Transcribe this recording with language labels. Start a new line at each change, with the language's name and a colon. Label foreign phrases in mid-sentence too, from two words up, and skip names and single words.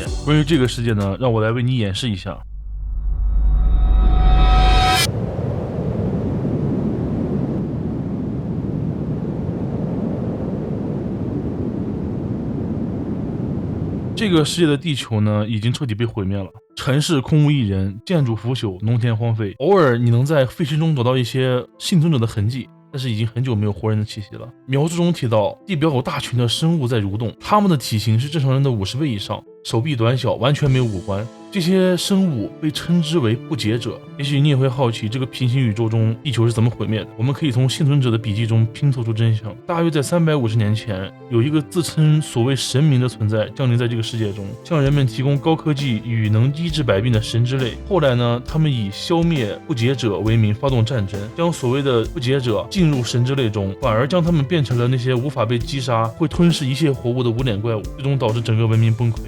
Chinese: 關於這個世界呢，讓我來為你演示一下。這個世界的地球呢，已經徹底被毀滅了，城市空無一人，建築腐朽，農田荒廢。偶爾你能在廢墟中找到一些幸存者的痕跡，但是已經很久沒有活人的氣息了。描述中提到，地表有大群的生物在蠕動，它們的體型是正常人的50倍以上，手臂短小，完全沒有五官。這些生物被稱之為不潔者。也許你也會好奇，這個平行宇宙中地球是怎麼毀滅的？我們可以從幸存者的筆記中拼湊出真相。大約在350年前，有一個自稱所謂神明的存在降臨在這個世界中，向人們提供高科技與能醫治百病的神之類。後來呢，他們以消滅不潔者為名發動戰爭，將所謂的不潔者進入神之類中，反而將他們變成了那些無法被擊殺、會吞噬一切活物的无臉怪物，最終導致整個文明崩潰。